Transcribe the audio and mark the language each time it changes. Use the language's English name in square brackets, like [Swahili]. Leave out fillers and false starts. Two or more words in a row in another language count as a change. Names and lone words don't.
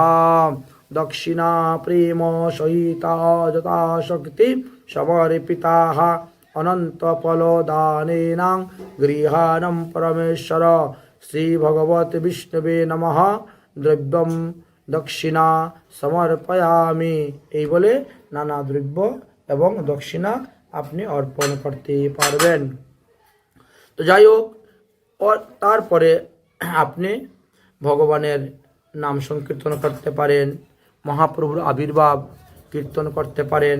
[Sanskrit] दक्षिणा प्रेम सहिता यथाशक्ति समर्पिताः अनंत फलदानेन गृहाणं परमेश्वर। श्री भगवत विष्णुवे नमः। द्रव्यम दक्षिणा समर्पयामि। [Bangla] এই বলে নানা দ্রব্য এবং দক্ষিণা আপনি অর্পণ করতে পারবেন। তো যাই হোক, তারপরে আপনি ভগবানের নাম সংকীর্তন করতে পারেন, মহাপ্রভুর আবির্ভাব কীর্তন করতে পারেন।